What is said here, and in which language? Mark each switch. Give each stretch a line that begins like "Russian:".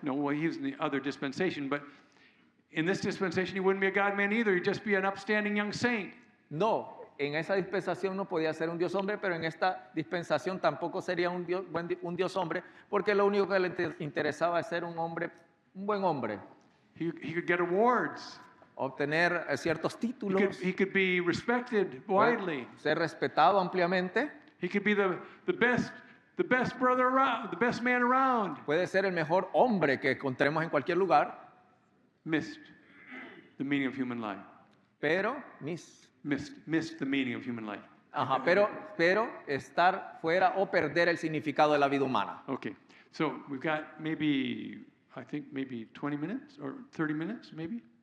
English: No, well, he was in the other dispensation, but in this dispensation, he wouldn't be a God man either. He'd just be an upstanding young saint.
Spanish: No, en esa dispensación no podía ser un Dios hombre, pero en esta dispensación tampoco sería un Dios hombre, porque lo único que le interesaba es ser un buen hombre,
English: He could get awards.
Spanish: obtener ciertos títulos,
English: He could be respected widely.
Spanish: ser respetado ampliamente,
English: He could be the best brother around, the best man around.
Spanish: puede ser el mejor hombre que encontremos en cualquier lugar,
English: Missed the meaning of human life.
Spanish: pero
English: Missed the meaning of human life.
Spanish: pero estar fuera o perder el significado de la vida humana.
English: Okay, so we've got maybe 20 minutes or 30 minutes, maybe?